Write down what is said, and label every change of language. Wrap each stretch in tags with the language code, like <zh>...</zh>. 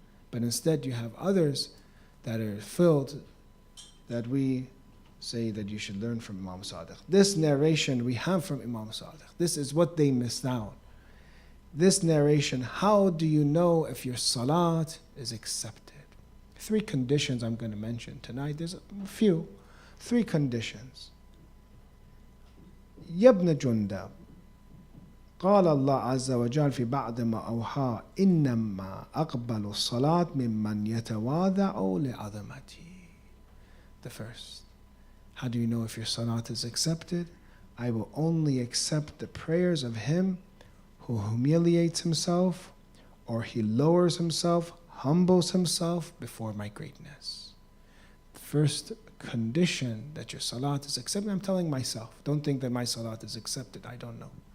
<en>But instead you have others that are filled, that we say that you should learn from Imam Sadiq. This narration we have from Imam Sadiq. This is what they missed out. This narration, how do you know if your salat is accepted? 3 conditions I'm going to mention tonight. There's a few. 3 conditions.</en> <ar>يا ابن جندب قال الله عز وجل في بعد ما أوحى إنما أقبل الصلاة ممن يتواضع لعظمتي.</ar> <en>The first. How do you know if your salat is accepted? I will only accept the prayers of him who humiliates himself, or he lowers himself, humbles himself before my greatness. First condition that your salat is accepted. I'm telling myself, don't think that my salat is accepted. I don't know.</en>